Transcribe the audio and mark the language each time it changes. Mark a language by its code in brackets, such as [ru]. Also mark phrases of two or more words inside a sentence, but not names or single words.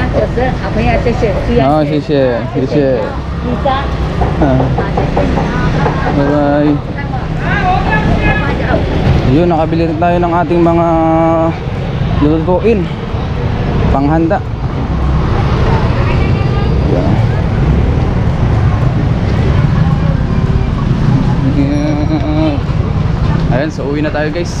[zh] 这好朋友，谢谢，需要哦，谢谢，谢谢。你家， Ah, 谢谢。 bye-bye. [tl] Yun, nakabili na tayo ng ating mga lulutuin. Panghanda. Yan. Ayan, so uwi na tayo guys.